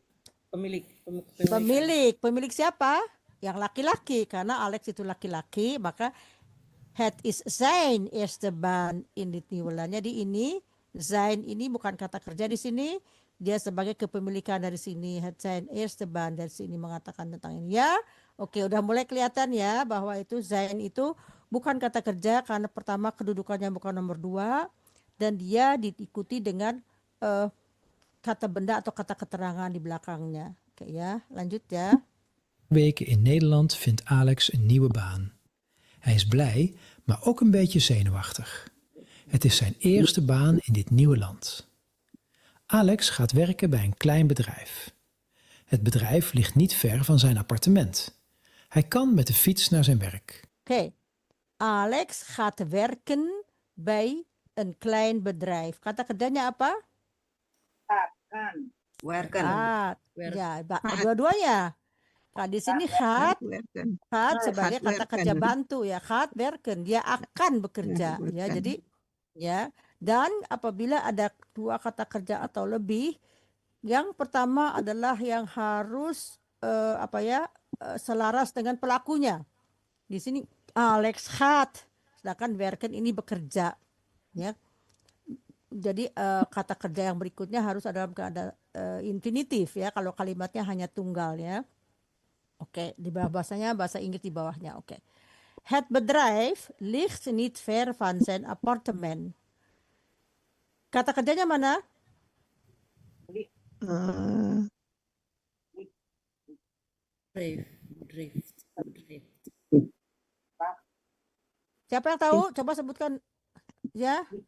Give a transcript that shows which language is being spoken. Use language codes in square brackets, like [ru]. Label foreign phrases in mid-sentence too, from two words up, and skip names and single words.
[id] Pemilik. pemilik siapa? Yang laki-laki, karena Alex itu laki-laki, maka [nl] het is zijn eerste baan in dit nieuwe land. [id] Jadi ini zijn ini bukan kata kerja di sini, dia sebagai kepemilikan dari sini. [nl] Het zijn eerste baan [id] dari sini mengatakan tentang ini ya. Oke, udah mulai kelihatan ya bahwa itu zijn itu bukan kata kerja karena pertama kedudukannya bukan nomor 2 dan dia diikuti dengan kata benda atau kata keterangan di belakangnya. Oke ya, lanjut ya. [nl] weken in Nederland vindt Alex een nieuwe baan. Hij is blij, maar ook een beetje zenuwachtig. Het is zijn eerste baan in dit nieuwe land. Alex gaat werken bij een klein bedrijf. Het bedrijf ligt niet ver van zijn appartement. Hij kan met de fiets naar zijn werk. Oké, Alex gaat werken bij een klein bedrijf. [id] Kata kerjanya apa? Werken. Gaat. Ya, dua-duanya. Nah, di sini gaat sebagai kata kerja bantu ya. [nl] Gaat werken, [id] dia akan bekerja ya. Jadi ya, dan apabila ada dua kata kerja atau lebih, yang pertama adalah yang harus selaras dengan pelakunya. Di sini Alex gaat, sedangkan werken ini bekerja ya. Jadi kata kerja yang berikutnya harus ada dalam keadaan infinitif ya, kalau kalimatnya hanya tunggal ya. Oke, di bawah bahasanya bahasa Inggris di bawahnya. Oke. [nl] Het bedrijf ligt niet ver van zijn appartement. [id] Kata kerjanya mana? Bedrijf. Siapa yang tahu? Coba sebutkan ya.